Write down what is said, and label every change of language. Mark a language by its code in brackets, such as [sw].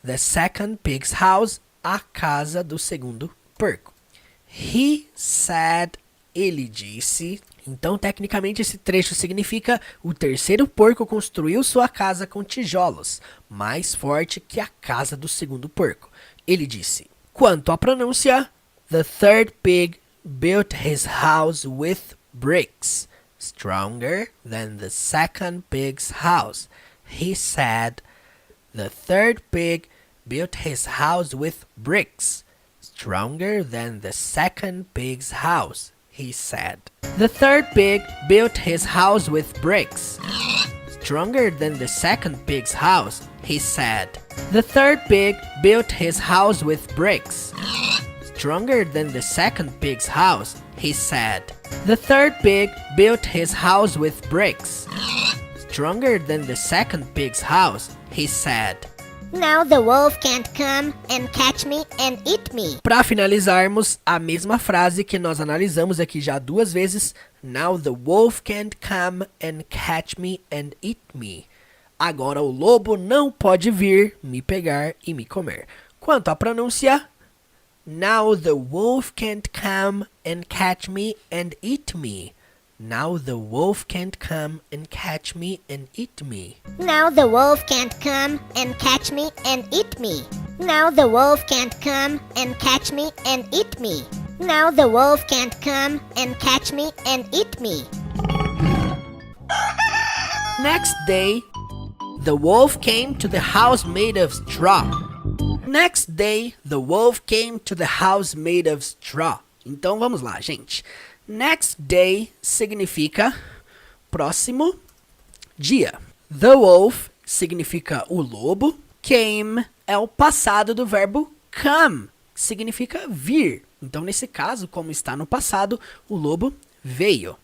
[en] The second pig's house, [pt] a casa do segundo porco. [en] He said, [pt] ele disse. Então, tecnicamente, esse trecho significa o terceiro porco construiu sua casa com tijolos, mais forte que a casa do segundo porco. Ele disse. Quanto à pronúncia, [en] the third pig built his house with bricks, stronger than the second pig's house. He said, the third pig built his house with bricks, stronger than the second pig's house. He said. The third pig built his house with bricks, stronger than the second pig's house. he said. The third pig built his house with bricks. Stronger than the second pig's house, he said. The third pig built his house with bricks. Stronger than the second pig's house, he said. Now the wolf can't come and catch me and eat me. [pt] Para finalizarmos, a mesma frase que nós analisamos aqui já 2 vezes. [en] Now the wolf can't come and catch me and eat me. [pt] Agora o lobo não pode vir, me pegar e me comer. Quanto à pronúncia, [en] now the wolf can't come and catch me and eat me. Now the wolf can't come and catch me and eat me. Now the wolf can't come and catch me and eat me. Now the wolf can't come and catch me and eat me. Now the wolf can't come and catch me and eat me. Next day, the wolf came to the house made of straw. Next day, the wolf came to the house made of straw. [pt] Então vamos lá, gente. [en] Next day [pt] significa próximo dia. [en] The wolf [pt] significa o lobo. Came é o passado do verbo come, que significa vir. Então, nesse caso, como está no passado, o lobo veio.